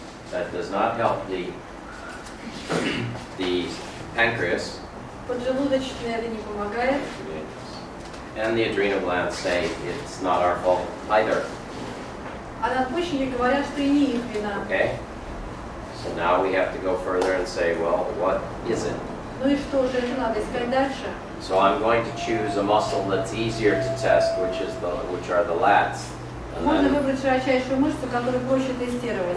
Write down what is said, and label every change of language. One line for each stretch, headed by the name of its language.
English: That does not help the pancreas.
Russian: Поджелудочные это не помогает.
English: And the adrenal glands say it's not our fault either.
Russian: А надпочечники говорят, что и не их вина.
English: Okay? So now we have to go further and say, well, what is it?
Russian: Ну и что же, это надо искать дальше.
English: So I'm going to choose a muscle that's easier to test, which are the lats. And
Russian: Можно
English: then,
Russian: выбрать широчайшую мышцу, которую проще тестировать.